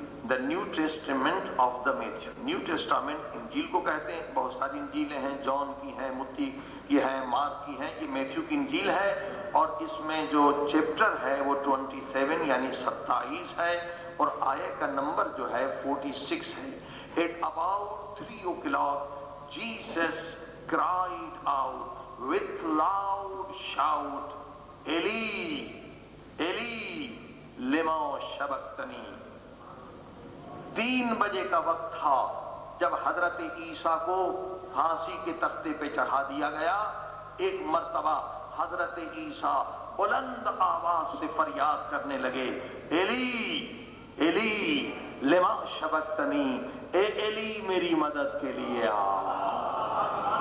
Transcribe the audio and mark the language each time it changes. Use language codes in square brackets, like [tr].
[en] the New Testament of the Matthew. [ur] New Testament انجیل کو کہتے ہیں. بہت ساری انجیلیں ہیں, جان کی ہیں, متی کی ہیں, مارک کی ہیں. یہ میتھیو کی انجیل ہے اور اس میں جو چیپٹر ہے وہ 27 یعنی 27 ہے اور آیہ کا نمبر جو ہے 46 ہے. [en] At about 3 o'clock Jesus cried out with loud shout, [arc] Eli, Eli, lema sabachthani. [ur] 3 بجے کا وقت تھا جب حضرت عیسیٰ کو پھانسی کے تختے پہ چڑھا دیا گیا. ایک مرتبہ حضرت عیسیٰ بلند آواز سے فریاد کرنے لگے, [arc] ایلی ایلی لما شبقتنی, [ur] اے ایلی میری مدد کے لیے آ.